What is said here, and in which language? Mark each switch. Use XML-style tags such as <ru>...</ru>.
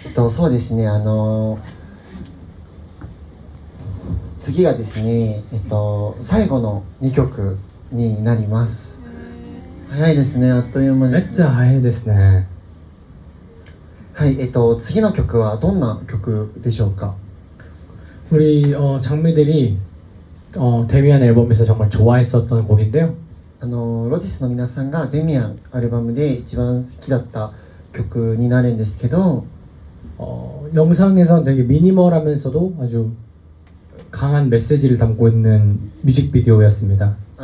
<ja>そうですね、次がですね、最後の2曲になります。早いですね、あっという間に。</ja> <ko>진짜 아예 됐네.</ko> <ja>はい、次の曲はどんな曲でしょうか？</ja> <ko>우리 장미들이 데미안 앨범에서 정말 좋아했었던 곡인데요.</ko> <ja>ロジスの皆さんがデミアンアルバムで一番好きだった曲になるんですけど、</ja> <ko>영상에선 되게 미니멀하면서도 아주 강한 메시지를 담고 있는 뮤직비디오였습니다.</ko>